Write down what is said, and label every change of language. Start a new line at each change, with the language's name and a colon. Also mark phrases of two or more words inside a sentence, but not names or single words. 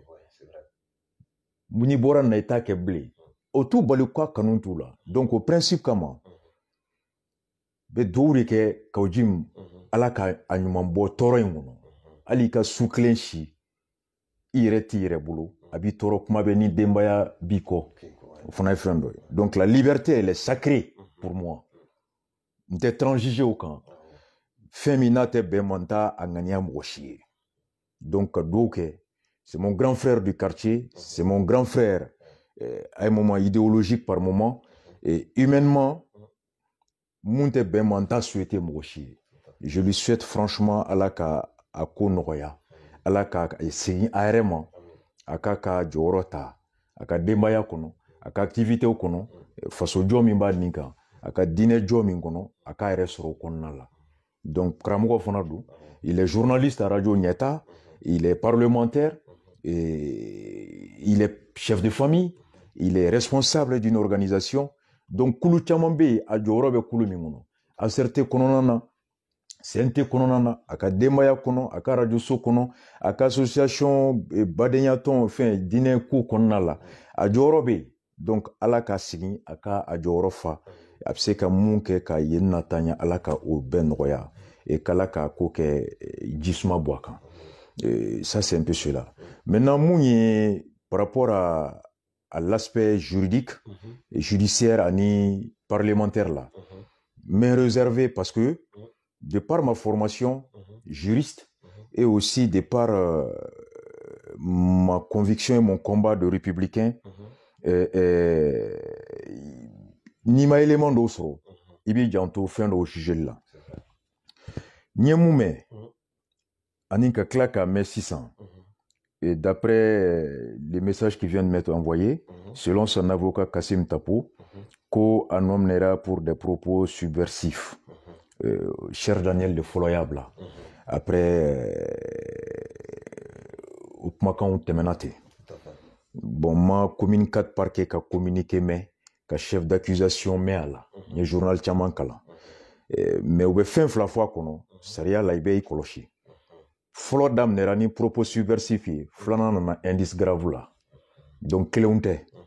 Bambara: n'i bɔra na i t'a kɛ bilen o t'u bali k'a kanu t'u la donc o principe kama bɛ dugawu de kɛ k'aw ji ala ka a ɲuman bɔ tɔɔrɔ in kɔnɔ hali i ka su kelen si i yɛrɛ t'i yɛrɛ bolo a b'i tɔɔrɔ kuma bɛ ni denbaya b'i kɔ o fana ye fɛn dɔ ye
French: donc la liberté elle est sacrée pour moi
Bambara: n tɛ transiger o kan fɛn min n'a tɛ bɛn ma n t'a a ŋaniya mɔgɔ si ye donc ka dugawu kɛ
French: c'est mon grand frère du quartier c'est mon grand frère à un moment idéologique par moment et humainement
Bambara: mun tɛ bɛn ma n t'a souhaité mɔgɔ si ye
French: je lui souhaite franchement
Bambara: ala ka a ko nɔgɔya ala ka segin a yɛrɛ ma a k'a ka jɔyɔrɔ ta a ka denbaya kɔnɔ a ka activitéw kɔnɔ faso jɔ min b'a nin kan a ka diinɛ jɔ min kɔnɔ a k'a yɛrɛ sɔrɔ o kɔnɔna la donc karamɔgɔ fana
French: don il est journaliste à radio Ɲɛta il est parlementaire et il est chef de famille il est responsable d'une organisation donc
Bambara: kulu caman bɛ yen a jɔyɔrɔ bɛ kulu min kɔnɔ ACRT kɔnɔna na CNT kɔnɔna na a ka denbaya kɔnɔ a ka radioso kɔnɔ a ka association badenya tɔn fɛn diinɛ ko kɔnɔna la a jɔyɔrɔ bɛ yen donc ala ka sigi a ka a jɔyɔrɔ fa a bɛ se ka mun kɛ ka yen natanya ala ka o bɛɛ nɔgɔya et k'ala ka ko kɛ jisuma bɔ a kan
French: ça c'est un peu cela maintenant
Bambara: mun ye
French: par rapport à l'aspect juridique judiciaire
Bambara: ani
French: parlementaire là mais réservé parce que de par ma formation juriste et aussi de par ma conviction et mon combat de républicain
Bambara: ni ma élément dɔw sɔrɔ i b'i janto fɛn dɔw jugeli la n ye mun mɛn ani ka tila k'a mɛn sisan
French: et d'après les messages qui viennent m'être envoyés selon son avocat Kassim Tapo
Bambara: ko a nominera
French: pour des propos subversifs cher Daniel de Foloyable après
Bambara: o kumakanw tɛmɛna ten bon ma commune 4 parquet ka communiqué mɛn ka
French: chef d'accusation
Bambara: mɛn a la n ye journal caman kalan mais u bɛ fɛn fila fɔ a kɔnɔ sariya la i bɛ i kɔlɔsi fɔlɔ daminɛra ni
French: propos subversif
Bambara: ye filanan nana
French: indice grave
Bambara: la donc kelenw tɛ